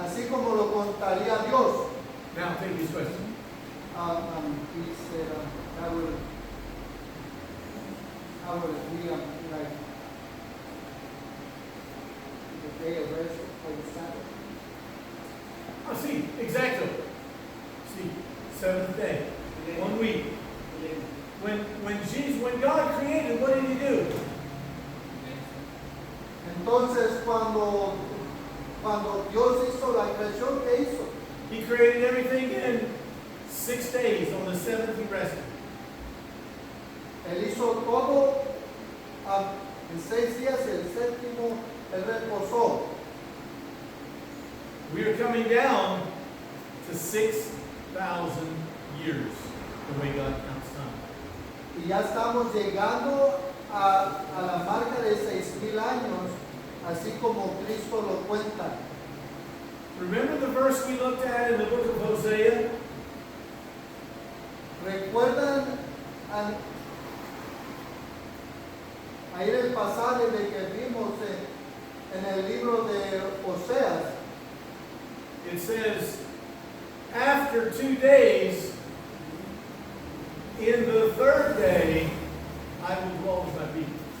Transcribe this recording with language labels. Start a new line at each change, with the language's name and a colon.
Spanish: Así como lo contaría Dios.
English: Now take his question. He said, how would it be like the day of rest for the Sabbath?
Spanish: Ah, sí, exacto.
English: See, seventh day, 1 week. When God created, what did he do?
Spanish: Entonces, cuando Dios hizo la creación, ¿qué hizo?
English: He created everything in 6 days. On the seventh, he rested.
Spanish: Él hizo todo en 6 días y el séptimo él reposó.
English: We are coming down to 6,000 years, the way God counts time.
Spanish: Y ya estamos llegando a la marca de 6,000 años, así como Cristo lo cuenta.
English: Remember the verse we looked at in the book of Hosea?
Spanish: ¿Recuerdan ahí el pasaje de que vimos en el libro de Oseas?
English: It says, after 2 days, in the third day, I will dwell with my people.